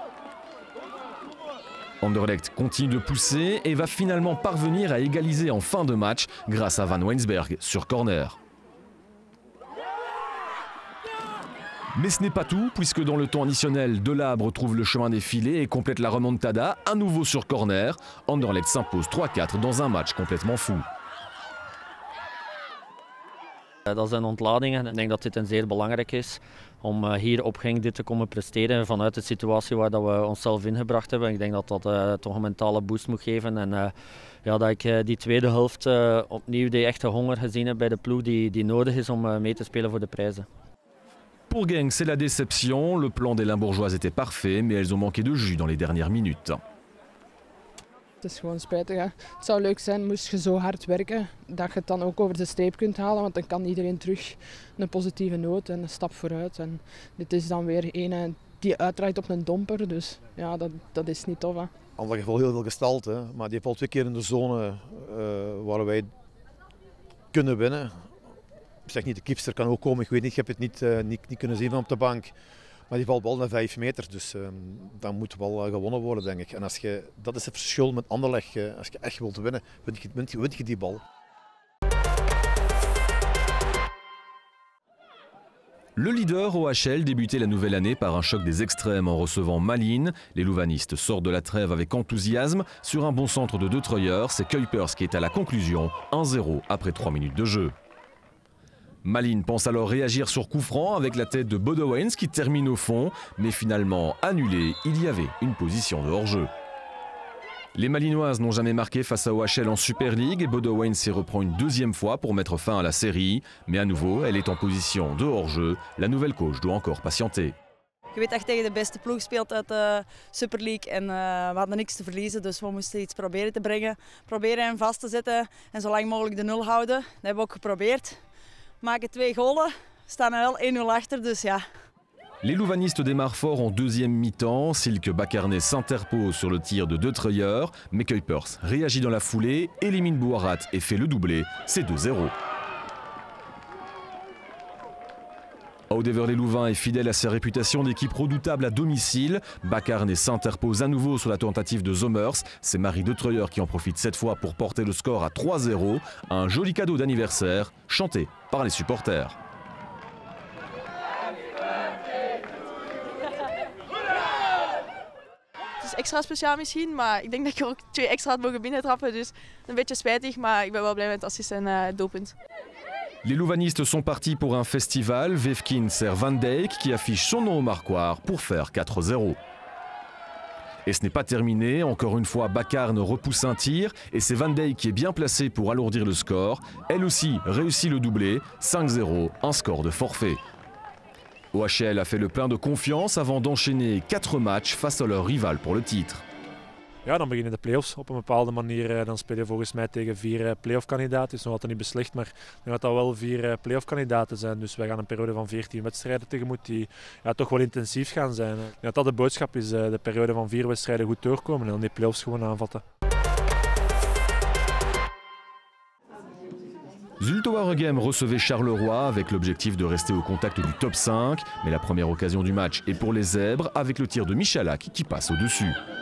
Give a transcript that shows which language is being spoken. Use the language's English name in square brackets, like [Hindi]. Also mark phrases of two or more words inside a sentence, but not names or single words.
[French] Anderlecht continue de pousser et va finalement parvenir à égaliser en fin de match grâce à Van Weinsberg sur corner. Mais ce n'est pas tout, puisque dans le temps additionnel, Delabre trouve le chemin des filets et complète la remontada, à nouveau sur corner. Anderlecht s'impose 3-4 dans un match complètement fou. [Dutch] Dat is een ontlading en ik denk dat dit een zeer belangrijk is om hier op Genk dit te komen presteren vanuit de situatie waar dat we onszelf ingebracht hebben. Ik denk dat dat toch een mentale boost moet geven en ja, dat ik die tweede helft opnieuw de echte honger gezien heb bij de ploeg die nodig is om mee te spelen voor de prijzen. [French] Pour Genk, c'est la déception. Le plan des Limbourgeoises était parfait, mais elles ont manqué de jus dans les dernières minutes. [Dutch] Het is gewoon spijtig. Hè. Het zou leuk zijn moest je zo hard werken dat je het dan ook over de streep kunt halen, want dan kan iedereen terug een positieve noot en een stap vooruit. En dit is dan weer een die uitdraait op een domper, dus ja, dat is niet tof. Hè. Anderlecht heeft wel heel veel gestalte, maar die heeft al 2 keer in de zone waar wij kunnen winnen. Ik zeg niet, de keepster kan ook komen, ik weet niet, ik heb het niet kunnen zien van op de bank. Maar die valt wel naar 5 meter, dus dan moet wel gewonnen worden, denk ik. En dat is het verschil met Anderlecht. Als je echt wilt winnen, win je die bal. [French] Le leader OHL débutait la nouvelle année par un choc des extrêmes en recevant Malines. Les louvanistes sortent de la trêve avec enthousiasme. Sur un bon centre de De Treuer, c'est Kuipers qui est à la conclusion, 1-0 après 3 minutes de jeu. Malines pense alors réagir sur coup franc avec la tête de Bodewens qui termine au fond, mais finalement annulé, il y avait une position de hors-jeu. Les Malinoises n'ont jamais marqué face à OHL en Super League et Bodewens s'y reprend une deuxième fois pour mettre fin à la série. Mais à nouveau, elle est en position de hors-jeu. La nouvelle coach doit encore patienter. [Dutch] Je weet dat je tegen de beste ploeg speelt uit de Super League en we hadden niks te verliezen, dus we moesten iets proberen te brengen. Proberen hem vast te zetten en zo lang mogelijk de 0 houden. Dat hebben we ook geprobeerd. Maken 2 golen, staan er wel 1-0 achter, dus ja. [French] Les Louvanistes démarrent fort en deuxième mi-temps. Silke Bakarné s'interpose sur le tir de De Treuer, mais Kuipers réagit dans la foulée, élimine Bouarat et fait le doublé. C'est 2-0. Audeverlet-Louvain est fidèle à sa réputation d'équipe redoutable à domicile. Bakarné s'interpose à nouveau sur la tentative de Zommers. C'est Marie De Treuer qui en profite cette fois pour porter le score à 3-0. Un joli cadeau d'anniversaire, chanté par les supporters. [Dutch] Het is extra speciaal misschien, maar ik denk dat ik ook 2 extra had mogen binnentrappen. Dus een beetje spijtig, maar ik ben wel blij met het assist en het doelpunt. [French] Les Louvanistes sont partis pour un festival. Vefkin sert Van Dijk qui affiche son nom au marquoir pour faire 4-0. Et ce n'est pas terminé, encore une fois Bakarne repousse un tir et c'est Van Dijk qui est bien placé pour alourdir le score. Elle aussi réussit le doublé, 5-0, un score de forfait. OHL a fait le plein de confiance avant d'enchaîner 4 matchs face à leur rival pour le titre. [Dutch] Ja, dan beginnen de play-offs op een bepaalde manier. Dan speel je volgens mij tegen 4 play-off-kandidaten. Het is nog altijd niet beslist, maar ik denk dat dat wel 4 play-off-kandidaten zijn. Dus wij gaan een periode van 14 wedstrijden tegemoet die toch wel intensief gaan zijn. Ik denk dat dat de boodschap is, de periode van 4 wedstrijden goed doorkomen en dan die play-offs gewoon aanvatten. [French] Zulte Waregem recevait Charleroi avec l'objectif de rester au contact du top 5. Mais la première occasion du match est pour les Zèbres avec le tir de Michalak qui passe au-dessus.